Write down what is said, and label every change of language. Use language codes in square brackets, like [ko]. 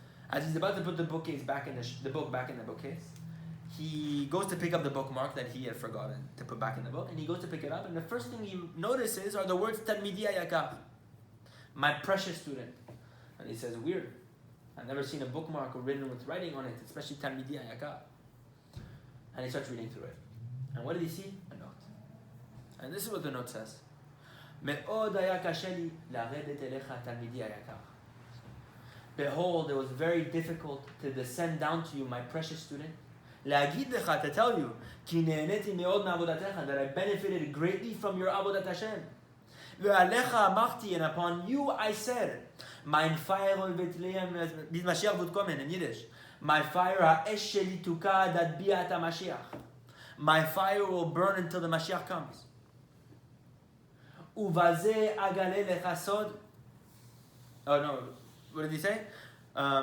[en] As he's about to put the bookcase back in the book back in the bookcase, he goes to pick up the bookmark that he had forgotten to put back in the book, and he goes to pick it up, and the first thing he notices are the words Talmidi Hayakar, my precious student. And he says, weird. I've never seen a bookmark written with writing on it, especially Talmidi Hayakar. And he starts reading through it. And what did he see? A note. And this is what the note says. [he] מאוד היה קשה לי לרדת אליך תלמידי היקר. [en] Behold, it was very difficult to descend down to you, my precious student. [he] להגיד לך, [en] to tell you, [he] כי נהניתי מאוד מעבודתך, [en] that I benefited greatly from your עבודת השם. [he] ועליך אמרתי, [en] and upon you I said, [yi] mein Feuer wird leben, bis Mashiach wird kommen, [en] in Yiddish. My fire, [he] האש שלי תוקע עד ביאת המשיח. [en] My fire will burn until the Mashiach comes. [he] ובזה אגלה לך סוד. [en] Oh no, what did he say?